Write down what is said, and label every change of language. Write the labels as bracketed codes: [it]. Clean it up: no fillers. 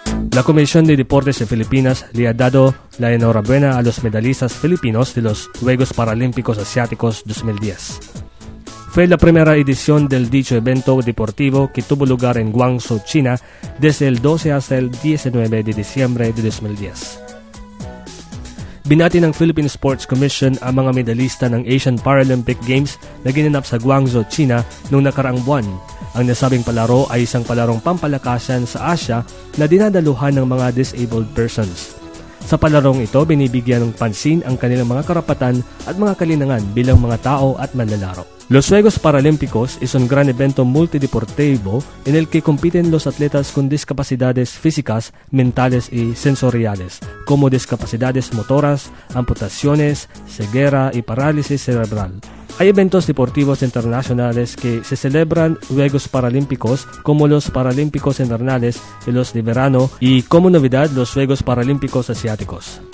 [es] La Comisión de Deportes de Filipinas le ha dado la enhorabuena a los medallistas filipinos de los Juegos Paralímpicos Asiáticos 2010. Fue la primera edición del dicho evento deportivo que tuvo lugar en Guangzhou, China, desde el 12 hasta el 19 de diciembre de 2010. [tl] Binati ng Philippine Sports Commission ang mga medalista ng Asian Paralympic Games na ginanap sa Guangzhou, China noong nakaraang buwan. Ang nasabing palaro ay isang palarong pampalakasan sa Asia na dinadaluhan ng mga disabled persons. Sa palarong ito, binibigyan ng pansin ang kanilang mga karapatan at mga kalinangan bilang mga tao at manlalaro. [es] Los Juegos Paralímpicos es un gran evento multideportivo en el que compiten los atletas con discapacidades físicas, mentales y sensoriales, como discapacidades motoras, amputaciones, ceguera y parálisis cerebral. Hay eventos deportivos internacionales que se celebran Juegos Paralímpicos como los Paralímpicos Invernales y los de verano y, como novedad, los Juegos Paralímpicos Asiáticos.